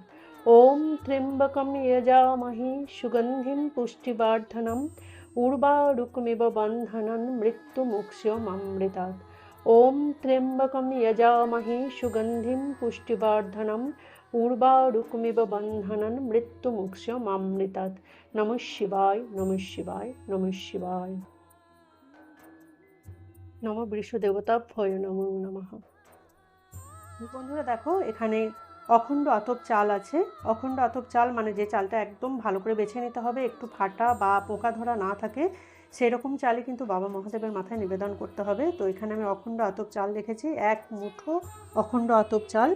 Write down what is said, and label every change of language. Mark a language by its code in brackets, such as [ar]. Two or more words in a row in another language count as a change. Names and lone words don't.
[sa] ওম ত্র্যম্বকম যজামহে সুগন্ধিম পুষ্টিবর্ধনম পূর্বারুকমিব বন্ধনন মৃত্যুমুক্ষ্য মামৃতাৎ। ওম ত্র্যম্বকম যজামহে সুগন্ধিম পুষ্টিবর্ধনম পূর্বারুকমিব বন্ধনন মৃত্যুমুক্ষ্য মামৃতাৎ। নমঃ শিবায়, নমঃ শিবায়, নমঃ শিবায়। নম বৃষদেবতাভ্যয় নমো নমঃ। [bn] বন্ধুরা দেখো, এখানে অখণ্ড আতপ চাল আছে। অখণ্ড আতপ চাল মানে যে চালটা একদম ভালো করে বেছে নিতে হবে, একটু ফাটা বা পোকা ধরা না থাকে, সেরকম চালই কিন্তু বাবা মহাদেবের মাথায় নিবেদন করতে হবে। তো এখানে আমি অখণ্ড আতপ চাল রেখেছি, 1 মুঠো অখণ্ড আতপ চাল।